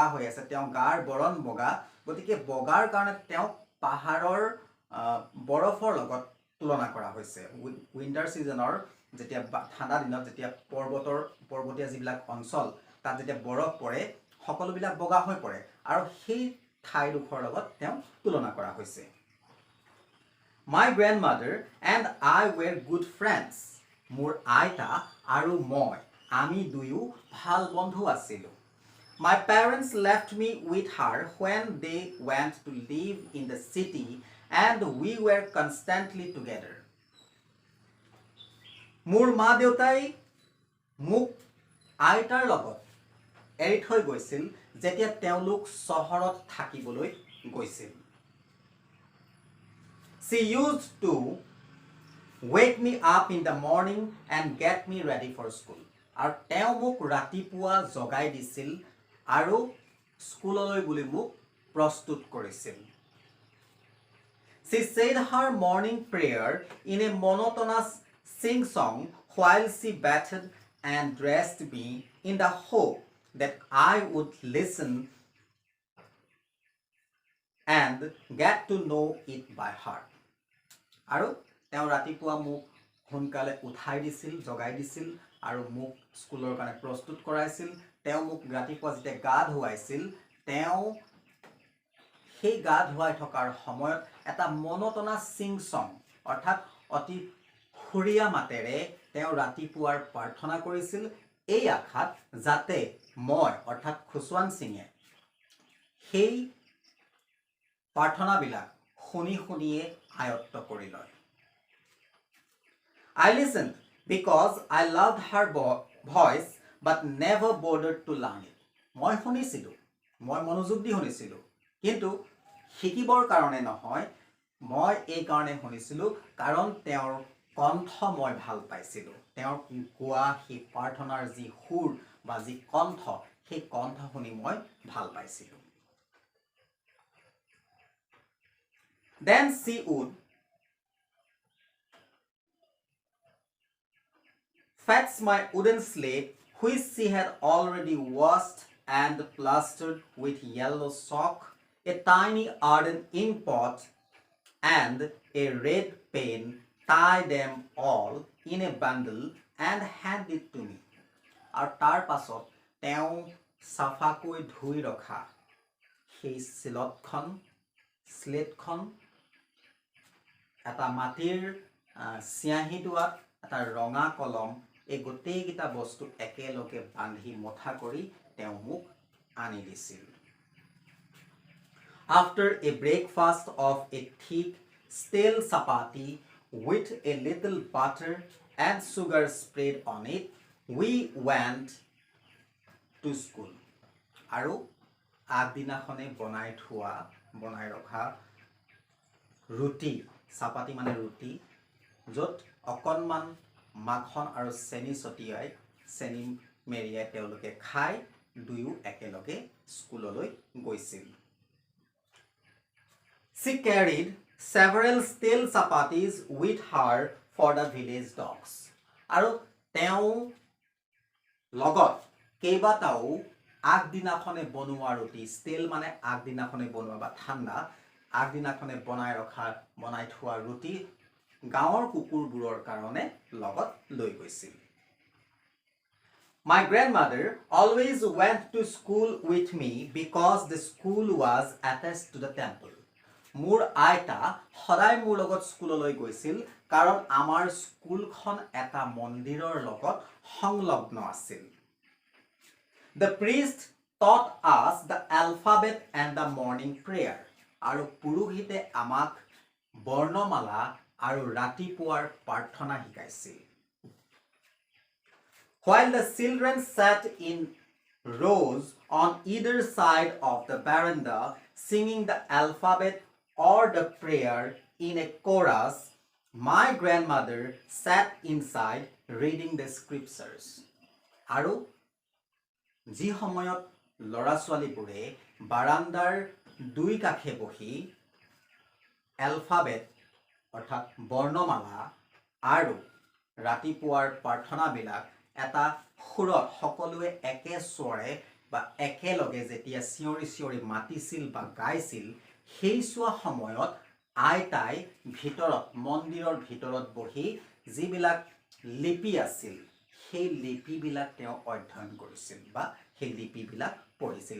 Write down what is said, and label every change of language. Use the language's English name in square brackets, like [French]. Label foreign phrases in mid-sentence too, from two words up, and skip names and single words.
[Assamese] হৈ আছে তেওঁ গাৰ বৰণ বগা গতিকে বগাৰ কাৰণে তেওঁক পাহাৰৰ বৰফৰ লগত তুলনা কৰা হৈছে [English] winter season's [Assamese] যেতিয়া ঠাণ্ডা দিনত যেতিয়া পৰ্বতীয়া যিবিলাক অঞ্চল তাত যেতিয়া বৰফ পৰে সকলোবিলাক বগা হৈ পৰে আৰু সেই ঠাইডোখৰ লগত তেওঁ তুলনা কৰা হৈছে [English] My grandmother and I were good friends. [Assamese] মোৰ আইতা আৰু মই আমি দুয়ো ভাল বন্ধু আছিলোঁ [English] My parents left me with her when they went to live in the city and we were constantly together. [Assamese] মোৰ মা দেউতাই মোক আইতাৰ লগত এৰি থৈ গৈছিল যেতিয়া তেওঁলোক চহৰত থাকিবলৈ গৈছিল [English] She used to wake me up in the morning and get me ready for school. [Assamese] আৰু তেওঁ মোক ৰাতিপুৱা জগাই দিছিল আৰু স্কুললৈ বুলি মোক প্ৰস্তুত কৰিছিল [English] She said her morning prayer in a monotonous sing-song while she bathed and dressed me in the hope that I would listen and get to know it by heart. [Assamese] আৰু তেওঁ ৰাতিপুৱা মোক সোনকালে উঠাই দিছিল জগাই দিছিল আৰু মোক স্কুলৰ কাৰণে প্ৰস্তুত কৰাইছিল তেওঁ মোক ৰাতিপুৱা যেতিয়া গা ধুৱাইছিল তেওঁ সেই গা ধুৱাই থকাৰ সময়ত এটা [English] monotonous sing-song [Assamese] অৰ্থাৎ অতি সুৰীয়া মাতেৰে তেওঁ ৰাতিপুৱাৰ প্ৰাৰ্থনা কৰিছিল এই আশাত যাতে মই অৰ্থাৎ খুশৱান সিঙে সেই প্ৰাৰ্থনাবিলাক শুনি শুনিয়ে আয়ত্ত কৰি লয় [English] I listened because I loved her voice but never bothered to learn it. [Assamese] মই শুনিছিলোঁ মই মনোযোগ দি শুনিছিলোঁ কিন্তু শিকিবৰ কাৰণে নহয় মই এই কাৰণে শুনিছিলোঁ কাৰণ তেওঁৰ কণ্ঠ মই ভাল পাইছিলোঁ তেওঁৰ গোৱা সেই প্ৰাৰ্থনাৰ যি সুৰ বা যি কণ্ঠ সেই কণ্ঠ শুনি মই ভাল পাইছিলোঁ [English] Then she would fetch my wooden slate which she had already washed and plastered with yellow chalk, a tiny earthen ink pot and a red pen, tie them all in a bundle and hand it to me. [Assamese] আৰু তাৰ পাছত তেওঁ চাফাকৈ ধুই ৰখা সেই স্লেটখন এটা মাটিৰ চিয়াঁহী দোৱাত এটা ৰঙা কলম এই গোটেইকেইটা বস্তু একেলগে বান্ধি মুঠা কৰি তেওঁ মোক আনি দিছিল [English] After a breakfast of a thick stale chapati with a little butter and sugar spread on it, we went to school. [Assamese] আৰু আগদিনাখনে বনাই ৰখা ৰুটি চাপাতি মানে ৰুটি য'ত অকণমান মাখন আৰু চেনি ছটিয়াই চেনি মেৰিয়াই তেওঁলোকে খাই দুয়ো একেলগে স্কুললৈ গৈছিল [English] She carried several stale chapatis with her for the village dogs. [Assamese] আৰু তেওঁ লগত কেইবাটাও আগদিনাখনে বনোৱা ৰুটি ষ্টেল মানে আগদিনাখনে বনোৱা বা ঠাণ্ডা আগদিনাখনে বনাই থোৱা ৰুটি গাঁৱৰ কুকুৰবোৰৰ কাৰণে লগত লৈ গৈছিল [English] My grandmother always went to school with me because the school was attached to the temple. [Assamese] মোৰ আইতা সদায় মোৰ লগত স্কুললৈ গৈছিল কাৰণ আমাৰ স্কুলখন এটা মন্দিৰৰ লগত সংলগ্ন আছিল [English] The priest taught us the alphabet and the morning prayer. [Assamese] আৰু পুৰোহিতে আমাক বৰ্ণমালা আৰু ৰাতিপুৱাৰ প্ৰাৰ্থনা শিকাইছিল [English] While the children sat in rows on either side of the veranda singing the alphabet or the prayer in a chorus, my grandmother sat inside reading the scriptures. [Assamese] আৰু যি সময়ত ল'ৰা ছোৱালীবোৰে বাৰান্দাৰ দুই কাষে বহি এলফাবেট অৰ্থাৎ বৰ্ণমালা আৰু ৰাতিপুৱাৰ প্ৰাৰ্থনাবিলাক এটা সুৰত সকলোৱে একে স্বৰে বা একেলগে যেতিয়া চিঞৰি চিঞৰি মাতিছিল বা গাইছিল, সেই চোৱা সময়ত আইতাই ভিতৰত মন্দিৰৰ ভিতৰত বহি যিবিলাক লিপি আছিল সেই লিপিবিলাক তেওঁ অধ্যয়ন কৰিছিল বা সেই লিপিবিলাক পঢ়িছিল।